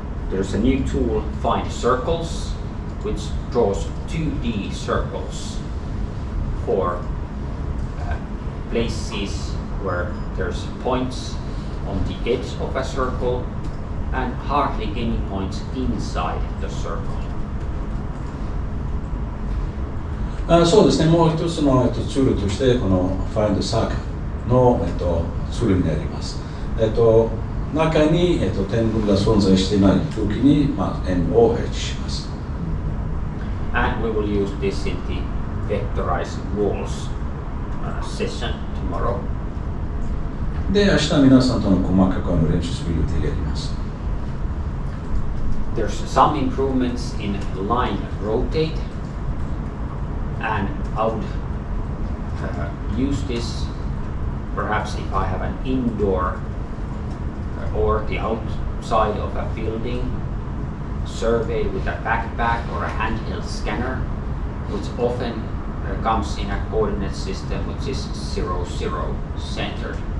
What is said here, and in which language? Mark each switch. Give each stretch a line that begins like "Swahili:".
English: There's a new tool, Find Circles, which draws 2D circles for places where there's points on the edge of a circle and hardly any points inside the circle.
Japanese: そうですね、もう一つの、ツールとしてこの Find Circle の、ツールになります。中に、点群が存在していない時に、円を配置します。
English: And we will use this in the vectorized walls session tomorrow.
Japanese: で、明日皆さんとの細かく練習する予定があります。
English: There's some improvements in line rotate, and I would use this perhaps if I have an indoor or the outside of a building surveyed with a backpack or a handheld scanner, which often comes in a coordinate system which is 0, 0 centered.